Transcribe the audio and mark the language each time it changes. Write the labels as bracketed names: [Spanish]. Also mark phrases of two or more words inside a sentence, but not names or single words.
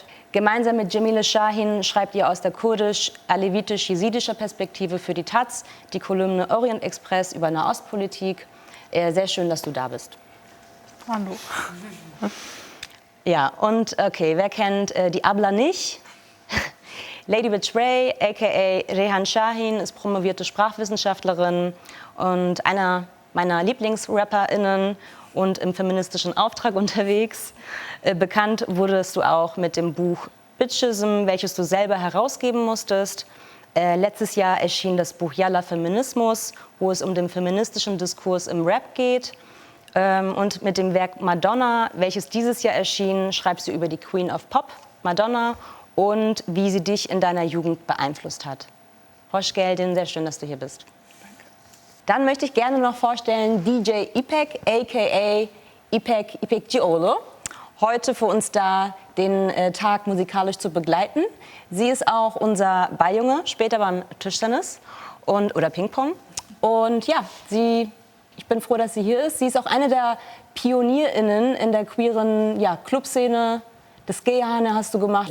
[German] Gemeinsam mit Cemile Şahin schreibt ihr aus der kurdisch-alevitisch-jesidischer Perspektive für die Taz die Kolumne Orient Express über Nahostpolitik. Sehr schön, dass du da bist. Hallo. Ja, und okay, wer kennt die Abla nicht? Lady Betray, a.k.a. Rehan Şahin, ist promovierte Sprachwissenschaftlerin und einer meiner LieblingsrapperInnen und im feministischen Auftrag unterwegs. Bekannt wurdest du auch mit dem Buch Bitchism, welches du selber herausgeben musstest. Letztes Jahr erschien das Buch Yalla Feminismus, wo es um den feministischen Diskurs im Rap geht. Und mit dem Werk Madonna, welches dieses Jahr erschien, schreibst du über die Queen of Pop, Madonna, und wie sie dich in deiner Jugend beeinflusst hat. [Turkish] Hoş geldin, [German] sehr schön, dass du hier bist. Dann möchte ich gerne noch vorstellen DJ İpek, a.k.a. İpek İpekçioğlu. Heute für uns da, den Tag musikalisch zu begleiten. Sie ist auch unser Balljunge, später beim Tischtennis oder Ping-Pong. Und ja, ich bin froh, dass sie hier ist. Sie ist auch eine der PionierInnen in der queeren Clubszene Das Gehane hast du gemacht.